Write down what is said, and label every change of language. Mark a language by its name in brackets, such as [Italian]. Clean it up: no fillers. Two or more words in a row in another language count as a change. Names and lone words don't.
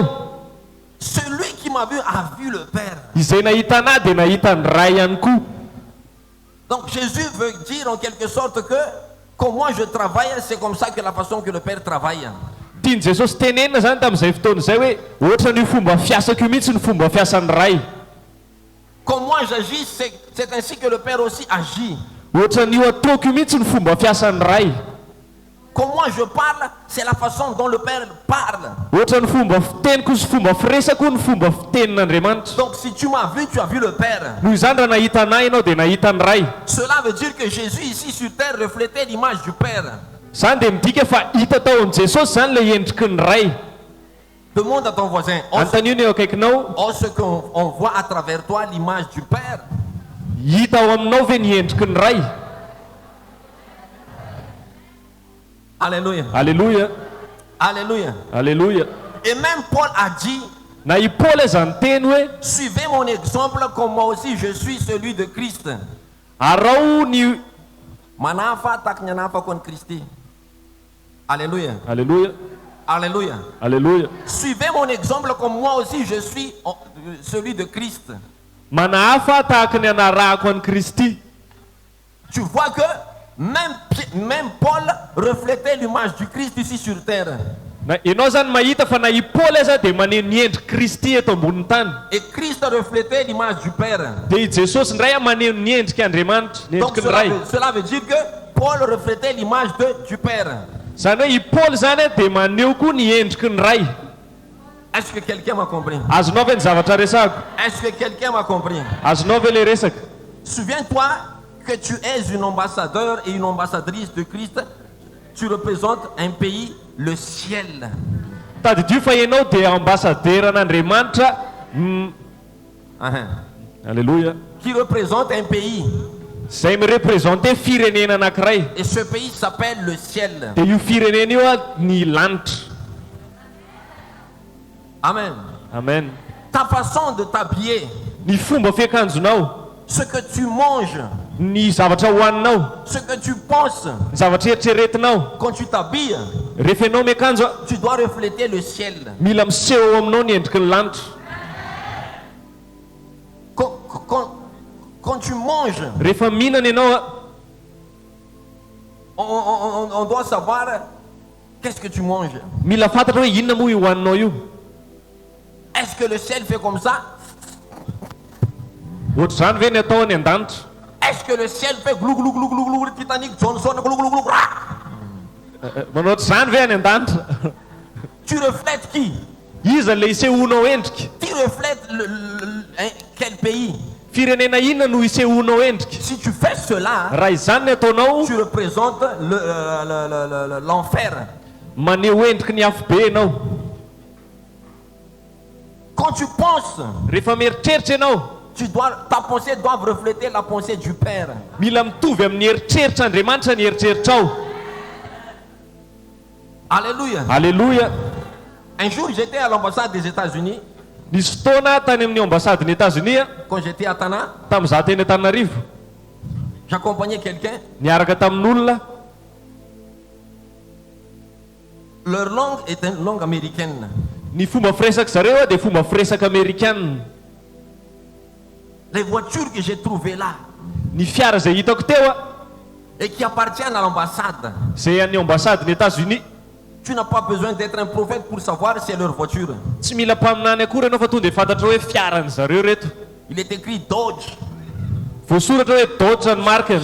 [French] Celui qui m'a vu a vu le Père. [Malagasy] Izay nahita anahy dia nahita ny ray ihany koa. [French] Donc Jésus veut dire en quelque sorte que comme moi je travaille, c'est comme ça que la façon que le Père travaille. [Malagasy] Tiany Jesosy tenenina zany tamin'izay fotoana izay hoe ohatra ny fomba fiasako io mihitsy ny fomba fiasan'ny ray. [French] Comme moi j'agis, c'est ainsi que le Père aussi agit. [Malagasy] Ohatra n'io ataoko io mihitsy ny fomba fiasan'ny ray. [French] Comme moi je parle, c'est la façon dont le Père parle. [Malagasy] Ohatra ny fomba fiteniko sy fomba firesako ny fomba fitenin'Andriamanitra. [French] Donc si tu m'as vu, tu as vu le Père. [Malagasy] Noho izany raha nahita anahy ianao dia nahita ny ray. [French] Cela veut dire que Jésus ici sur terre reflétait l'image du Père. [Malagasy] Zany dia midika fa hita tao amin'i Jesosy zany le endriky ny ray. [French] Demande à ton voisin, [Malagasy] Antanio eo akaikinao, [French] ce qu'on voit à travers toi l'image du Père. [Malagasy] Hita ao aminao ve ny endriky ny ray? [French] Alléluia. Alléluia. Alléluia. Alléluia. Et même Paul a dit, [Malagasy] na i Paul zany teny hoe [French] suivez mon exemple comme moi aussi je suis celui de Christ. [Malagasy] arao ny Manafa tak ny anafako an'i Kristy. [French] Alléluia. alleluia Alléluia. alleluia Suivez mon exemple comme moi aussi je suis celui de Christ. [Malagasy] manahafa tahaka ny anarahako an'i Kristy. [French] Tu vois que même Paul reflétait l'image du Christ ici sur terre. [Malagasy] na ianao zany mahita fa na i Paul aza dia maneho ny endrika Kristy eto ambonin'ny tany. [French] Et Christ reflétait l'image du Père. [Malagasy] Dia i Jesosy ndray maneho ny endrika Andriamanitra, ny [French] Donc [Malagasy] endriky ny ray. [French] cela veut dire que Paul reflétait l'image du Père. [Malagasy] Zany hoe i Paul zany dia maneho koa ny endriky ny ray. [French] Est-ce que quelqu'un m'a compris? [Malagasy] Azonao ve ny zavatra resako? [French] Est-ce que quelqu'un m'a compris? [Malagasy] Azonao ve le resaka? [French] Souviens-toi que tu es une ambassadeur et une ambassadrice de Christ. Tu représentes un pays, le ciel. [Malagasy] Tadidio fa ianao dia ambassadeur an'Andriamanitra. [French] Alléluia. Qui représente un pays. [Malagasy] Zay mireprésente firenena anankiray. [French] Et ce pays s'appelle le ciel. [Malagasy] Dia io firenena io ny lanitra. Amen. Amen. [French] Ta façon de t'habiller, [Malagasy] Ny fomba fiakanjonao, [French] ce que tu manges, [Malagasy] ny zavatra hohaninao, [French] ce que tu penses, [Malagasy] ny zavatra eritreretinao. [French] quand tu t'habilles, [Malagasy] Rehefa ianao miakanjo, [French] tu dois refléter le ciel. [Malagasy] mila miseho aminao ny endriky ny lanitra. [French] Quand tu manges, [Malagasy] Rehefa mihinana ianao, [French] on doit savoir qu'est-ce que tu manges. [Malagasy] mila fantatra hoe inona moa io hohaninao io. [French] Est-ce que le ciel fait comme ça? [Malagasy] Ohatr'izany ve ny atao any an-danitra? [French] Est-ce que le ciel fait glou glou glou glou glou, Titanic, Johnson, glou glou glou, [Malagasy] Manao ohatr'izany ve any an-danitra? [French] Tu reflètes qui? [Malagasy] Iza le isehoanao endrika? [French] Tu reflètes quel pays? [Malagasy] Firenena inona no isehoanao endrika? [French] Si tu fais cela, [Malagasy] Raha izany ny ataonao, [French] tu représentes l'enfer. [Malagasy] maneho endriky ny afo be ianao. [French] Quand tu penses, [Malagasy] Rehefa mieritreritra ianao, [French] ta pensée doit refléter la pensée du Père. [Malagasy] mila mitovy amin'ny eritreritr'Andriamanitra ny eritreritrao. [French] Alléluia. Alléluia. Un jour, j'étais à l'ambassade des États-Unis. [Malagasy] Nisy fotoana tany amin'ny ambasaden'ny États-Unis, [French] Quand j'étais à Tana, [Malagasy] tamin'izaho teny Antananarivo, [French] j'accompagnais quelqu'un. [Malagasy] niaraka tamin'olona. [French] Leur langue est une langue américaine. [Malagasy] Ny fomba firesaka zareo dia fomba firesaka Amerikanina. [French] Les voitures que j'ai trouvées là [Malagasy] Ny fiara zay hitako teo [French] et qui appartiennent à l'ambassade, [Malagasy] zay an'ny ambasaden'ny États-Unis, [French] tu n'as pas besoin d'être un prophète pour savoir c'est leur voiture. [Malagasy] tsy mila mpaminany akory ianao fa tonga dia fantatra hoe fiaran zareo reto. [French] Il est écrit Dodge, [Malagasy] Voasoratra hoe Dodge ny markany.